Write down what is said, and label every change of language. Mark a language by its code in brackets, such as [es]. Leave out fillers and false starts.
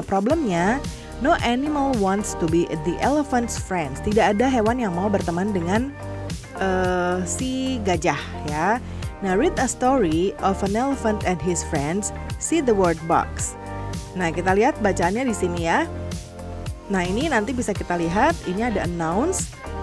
[id] Nah, problemnya, [en] no animal wants to be the elephant's friends. [id] Tidak ada hewan yang mau berteman dengan si gajah ya. [en] Nah, read a story of an elephant and his friends. See the word box. [id] Nah, kita lihat bacaannya di sini ya. Nah, ini nanti bisa kita lihat, ini ada announce.